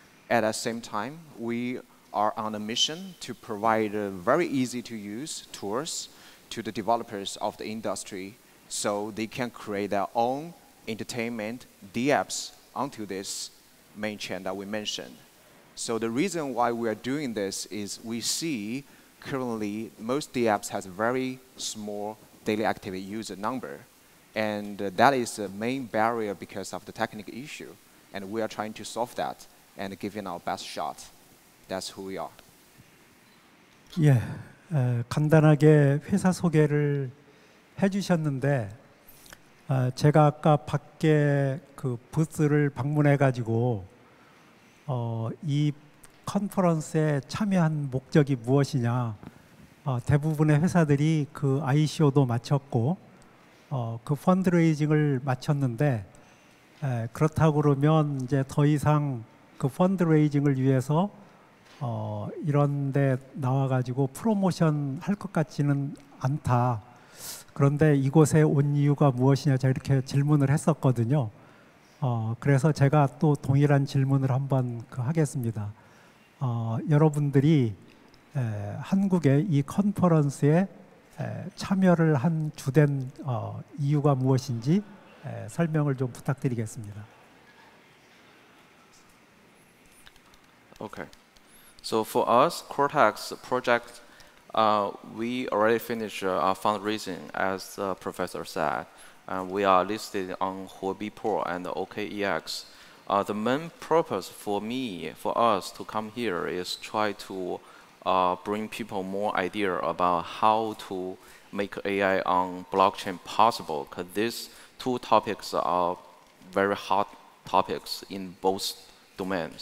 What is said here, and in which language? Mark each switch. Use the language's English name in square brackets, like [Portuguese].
[English] At the same time, we are on a mission to provide very easy to use tools to the developers of the industry so they can create their own entertainment DApps onto this main chain that we mentioned. So the reason why we are doing this is we see currently most DApps has very small daily active user number, and that is the main barrier because of the technical issue. And we are trying to solve that and giving our best shot. That's who we are. [Korean] 예, 간단하게 회사 소개를 해주셨는데 제가 아까 밖에 그 부스를 방문해가지고 이 컨퍼런스에 참여한 목적이 무엇이냐, 대부분의 회사들이 그 ICO도 마쳤고 그 펀드레이징을 마쳤는데 그렇다고 그러면 이제 더 이상 그 펀드레이징을 위해서 이런 데 나와가지고 프로모션 할 것 같지는 않다. 그런데 이곳에 온 이유가 무엇이냐, 제가 이렇게 질문을 했었거든요. 그래서 제가 또 동일한 질문을 한번 하겠습니다. 여러분들이 한국의 이 컨퍼런스에 참여를 한 주된 이유가 무엇인지 설명을 좀 부탁드리겠습니다. [English] Okay. So for us, Cortex project, we already finished our fundraising, as the professor said. We are listed on Huobi Pro and OKEX. The main purpose for us to come here is try to bring people more idea about how to make AI on blockchain possible, because these two topics are very hot topics in both domains.